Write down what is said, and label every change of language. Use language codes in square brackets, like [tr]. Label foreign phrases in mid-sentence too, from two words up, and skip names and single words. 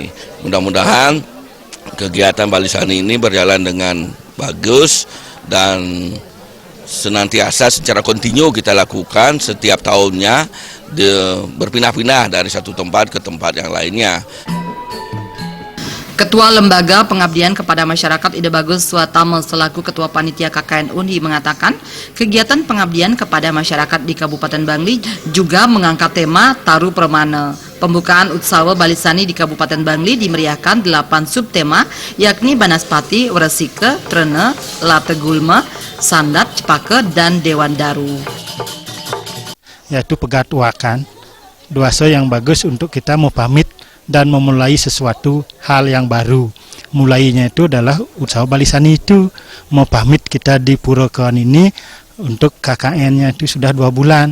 [id] Mudah-mudahan kegiatan Balisani ini berjalan dengan bagus dan senantiasa secara kontinu kita lakukan setiap tahunnya, berpindah-pindah dari satu tempat ke tempat yang lainnya. Ketua Lembaga Pengabdian kepada Masyarakat Ide Bagus Suatama selaku Ketua Panitia KKN UNHI mengatakan, kegiatan pengabdian kepada masyarakat di Kabupaten Bangli juga mengangkat tema Taru Pramana. Pembukaan Utsawa Balisani di Kabupaten Bangli dimeriahkan 8 subtema, yakni Banaspati, Wresike, Trene, Lategulma, Sandat, Cepaka, dan Dewan Daru. Yaitu pegatuakan, duasa yang bagus untuk kita mau pamit dan memulai sesuatu hal yang baru. Mulainya itu adalah Utsawa Balisani itu. Mau pamit kita di Pura Kehan ini untuk KKN-nya itu sudah 2 bulan.